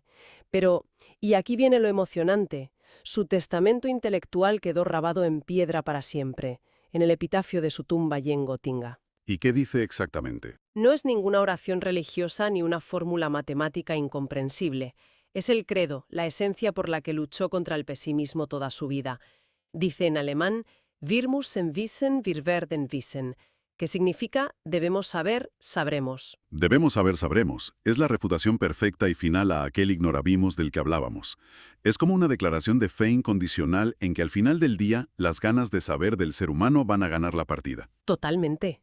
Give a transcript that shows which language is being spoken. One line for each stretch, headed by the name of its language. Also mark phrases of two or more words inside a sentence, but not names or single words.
Spanish: Pero, y aquí viene lo emocionante, su testamento intelectual quedó grabado en piedra para siempre, en el epitafio de su tumba allí en Gotinga. ¿Y qué dice exactamente? No es ninguna oración religiosa ni una fórmula matemática incomprensible. Es el credo, la esencia por la que luchó contra el pesimismo toda su vida. Dice en alemán,
German: Wir müssen wissen, wir werden wissen,
Spanish: que significa debemos saber, sabremos. Debemos saber, sabremos. Es la refutación perfecta y final a aquel ignorabimos del que hablábamos. Es como una declaración de fe incondicional en que al final del día las ganas de saber del ser humano van a ganar la partida. Totalmente.